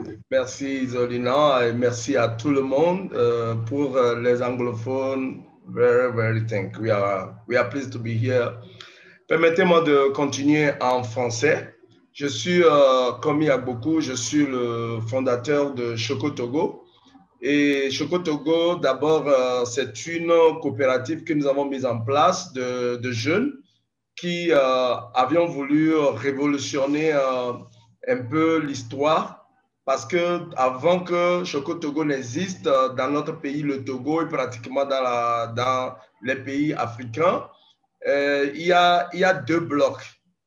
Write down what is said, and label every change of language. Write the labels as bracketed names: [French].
[French] Merci Isolina et merci à tout le monde. Pour les anglophones, [English] very thank you. We are pleased to be here. [French] Permettez-moi de continuer en français. Je suis Komi Agboku, je suis le fondateur de Choco Togo. Et Choco Togo, d'abord, c'est une coopérative que nous avons mise en place de jeunes qui avions voulu révolutionner un peu l'histoire, parce que avant que Choco Togo n'existe dans notre pays, le Togo et pratiquement dans les pays africains, il y a deux blocs.